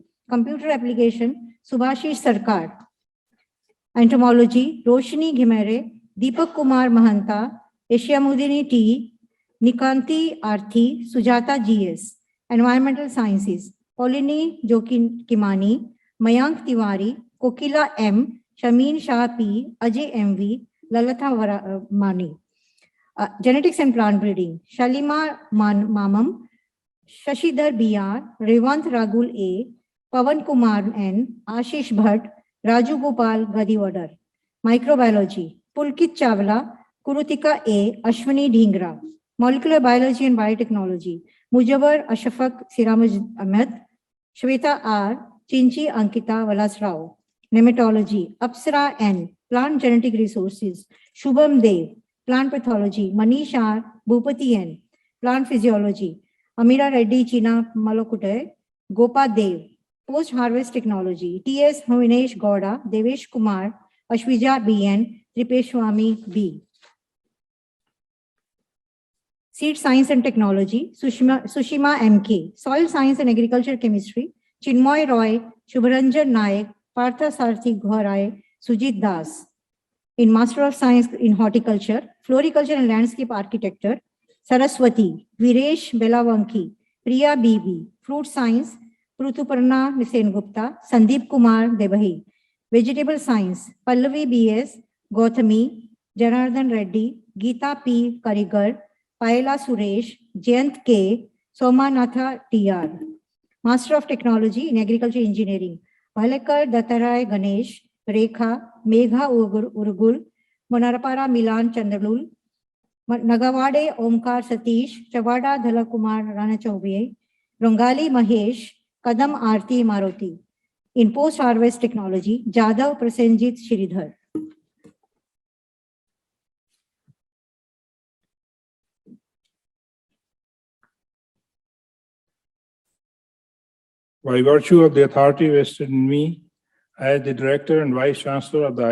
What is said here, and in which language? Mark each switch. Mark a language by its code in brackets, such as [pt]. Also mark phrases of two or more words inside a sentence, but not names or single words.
[en] Computer Application, Subhashish Sarkar. Entomology, Roshni Ghimere, Deepak Kumar Mahanta, Eshyamudini T, Nikanti Arthi, Sujata GS. Environmental Sciences, Polini Jokin Kimani, Mayank Tiwari, Kokila M, Shameen Shah P, Ajay MV, Lalata Mani. Genetics and Plant Breeding, Shalima Mamam, Shashidhar BR, Revant Ragul A, Pavan Kumar N, Ashish Bhatt, Raju Gopal Gadiwadar. Microbiology, Pulkit Chawla, Kurutika A, Ashwani Dhingra. Molecular Biology and Biotechnology, Mujabar Ashfaq Siramuj Ahmed, Shweta R, Chinchi Ankita Valas Rao. Nematology, Apsara N, Plant Genetic Resources, Shubham Dev. Plant Pathology, Manish R, Bhupati N. Plant Physiology, Amira Reddy China Malokute, Gopa Dev. Post-Harvest Technology, T.S. Hovinesh Gowda, Devesh Kumar, Ashwija B.N., Tripeshwami B. Seed Science and Technology, Sushima M.K. Soil Science and Agriculture Chemistry, Chinmoy Roy, Shubharanjan Nayak, Partha Sarthi Ghorai, Sujit Das. In Master of Science in Horticulture, Floriculture and Landscape Architecture, Saraswati, Viresh Belavanki, Priya B.B. Fruit Science, Prutuparna Nisen Gupta, Sandeep Kumar Debahi. Vegetable Science, Pallavi B.S., Gauthami, Janardhan Reddy, Geeta P. Karigar, Paila Suresh, Jayant K., Somanatha T.R. Master of Technology in Agriculture Engineering, Palekar Dattarai Ganesh, Rekha, Megha Urgul, Monarapara Milan Chandralul, Nagawade Omkar Satish, Chavada Dhalakumar Rana Chaubey, Rongali Mahesh, Kadam Aarti Maruti. In Post-Harvest Technology, Jadav Prasenjit Shridhar. By virtue of the authority vested in me as the Director and Vice Chancellor of the